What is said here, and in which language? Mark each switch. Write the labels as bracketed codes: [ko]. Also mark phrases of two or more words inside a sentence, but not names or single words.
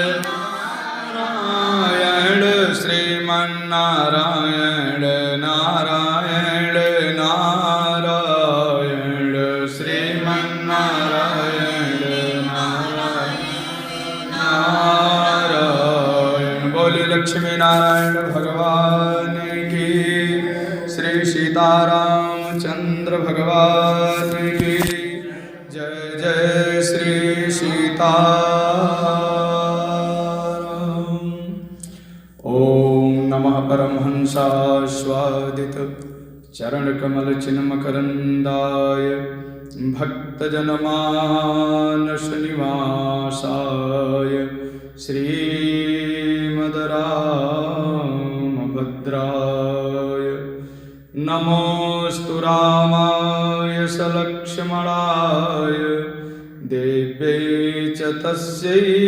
[hi] नारायण श्रीमन्नारायण नारायण नारायण श्रीमन्नारायण नारायण नारायण बोले लक्ष्मी नारायण भगवान की श्री सीतारामचंद्र भगवान की जय जय श्री सीताराम। [sa] ओम नमः परमहंसास्वादित चरणकमल चिन्मकरन्दाय भक्तजनमानस निवासाय श्रीमद्रामभद्राय नमोऽस्तु रामाय सलक्ष्मणाय देव्यै च तस्यै